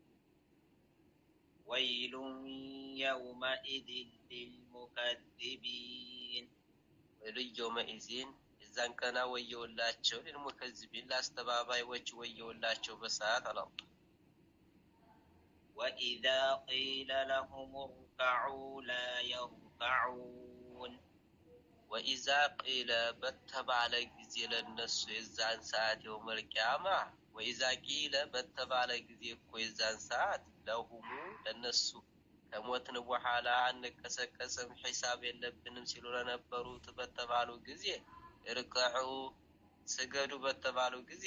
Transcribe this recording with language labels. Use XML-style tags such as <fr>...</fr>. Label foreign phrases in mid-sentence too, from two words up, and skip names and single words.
<ar>ويل يومئذ للمكذبين ويل يومئذ</ar> <am>የዛን ቀና ወየውላቸው ለልሙከዚቢን ላስተባባዮች ወየውላቸው በሰዓት አላህ</am> <ar>وإذا قيل لهم اركعوا لا يركعون وإذا قيل</ar> <am>በተባለ ጊዜ ለነሱ የዛን ሰዓት</am> <ar>يوم القيامة وإذا قيل</ar> <am>በተባለ ጊዜ እኮ የዛን ሰዓት ለሁሙ ለነሱ ከሞትን በኋላ አንቀሰቀስም ሂሳብ የለብንም ሲሉ ለነበሩት በተባሉ ጊዜ እርክዑ ስገዱ በተባሉ ጊዜ</am>